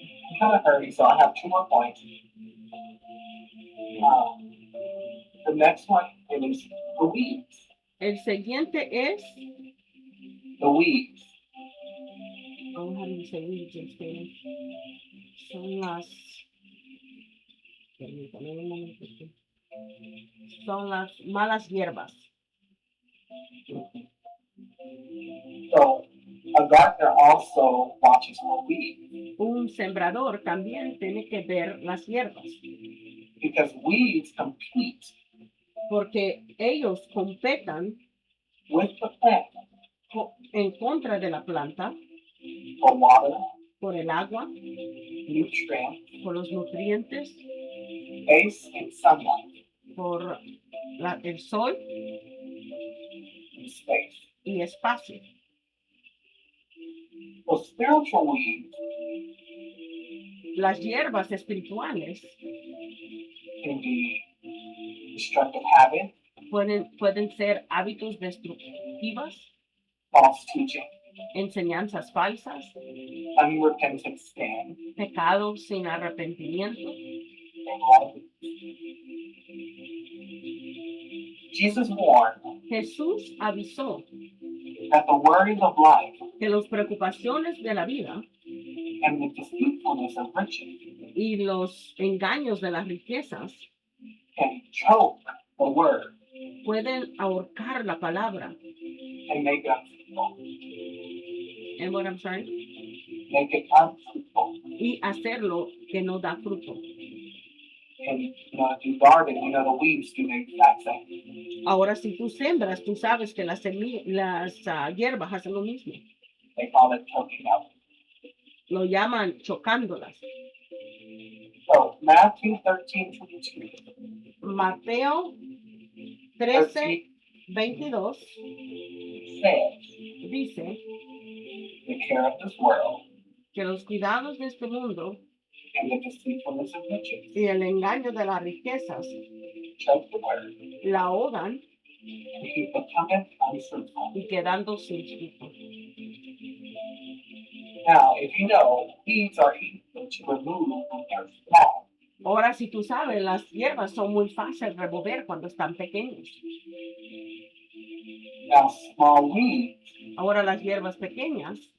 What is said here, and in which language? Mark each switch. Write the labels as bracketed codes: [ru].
[en] I'm kind of hurry, so I have two more points. The next one is the weeds. [es] El siguiente es, [en] The weeds. oh, how do you say weeds in Spanish? [es] Son las, permítame un momentito. Son las malas hierbas. [en] So a gardener also watches for weeds [es] Un sembrador también tiene que ver las hierbas, [en] because weeds compete [es] porque ellos competan [en] with the plant [es] en contra de la planta [en] for water, [es] por el agua, [en] nutrients, [es] por los nutrientes, [en] space, and sunlight. [es] por el sol [en] And space. [es] y espacio. [en] So spiritual weeds [es] Las hierbas espirituales [en] can be destructive habits, [es] pueden ser hábitos destructivos, [en] false teaching, [es] enseñanzas falsas, [en] unrepentant sin, [es] pecados sin arrepentimiento. [en] and all. Jesus warned [es] Jesús avisó [en] that the worries of life [es] que las preocupaciones de la vida [en] and the deceitfulness of riches [es] y los engaños de las riquezas [en] can choke the word [es] pueden ahorcar la palabra. [en] and make it unfruitful. And what I'm sorry? Make it unfruitful. [es] Y hacerlo que no da fruto. [en] And if you garden, the weeds do the exact same. [es] Ahora, si tú sembras, tú sabes que las hierbas hacen lo mismo. [en] They call it choking out. [es] Lo llaman chocándolas. [en] So Matthew 13:22 [es] Mateo 13:22 [en] says, [es] dice [en] the care of this world [es] que los cuidados de este mundo [en] and the deceitfulness of riches [es] y el engaño de las riquezas [en] choke the word [es] la ahogan [en] and he becometh unfruitful. [es] y quedando sin fruto. [en] Now, if you know, weeds are easy to remove when they're small. [es] Ahora, si tú sabes, las hierbas son muy fáciles de remover cuando están pequeños. [en] Now, small weeds, [es] Ahora, las hierbas pequeñas,